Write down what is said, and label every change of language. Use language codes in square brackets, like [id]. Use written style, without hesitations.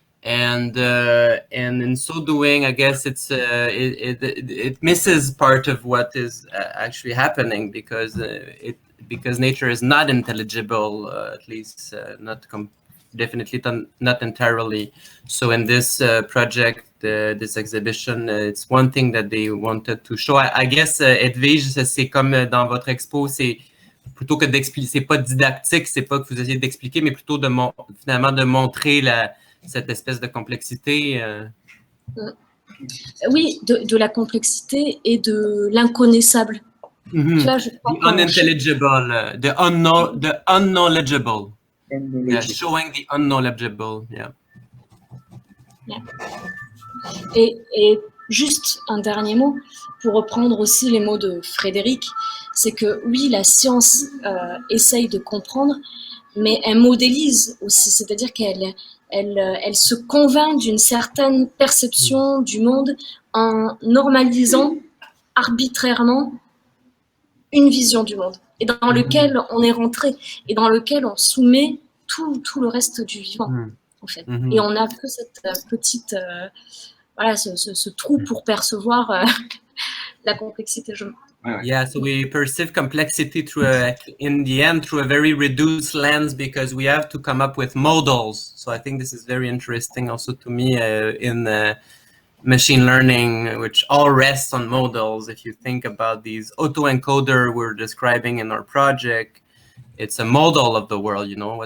[en] And in so doing, I guess it misses part of what is actually happening, because nature is not intelligible, at least definitely not entirely. So in this project, this exhibition, it's one thing that they wanted to show. I guess [fr] Edwige, c'est comme dans votre expo, c'est plutôt que d'expliquer, c'est pas didactique, c'est pas que vous essayez d'expliquer, mais plutôt finalement de montrer cette espèce de complexité. Oui, de la complexité et de l'inconnaissable. [en] Là, the unintelligible, the unknowledgeable. Yeah, showing the unknowledgeable, yeah. [fr] Et juste un dernier mot, pour reprendre aussi les mots de Frédéric, c'est que oui, la science essaye de comprendre, mais elle modélise aussi, c'est-à-dire qu'elle se convainc d'une certaine perception du monde en normalisant arbitrairement une vision du monde, et dans lequel on est rentré, et dans lequel on soumet tout le reste du vivant, en fait. Et on n'a que cette petite... voilà, ce trou pour percevoir la complexité. [en] Yeah, so we perceive complexity in the end through a very reduced lens, because we have to come up with models. So I think this is very interesting also to me in machine learning, which all rests on models. If you think about these autoencoder we're describing in our project, it's a model of the world, you know.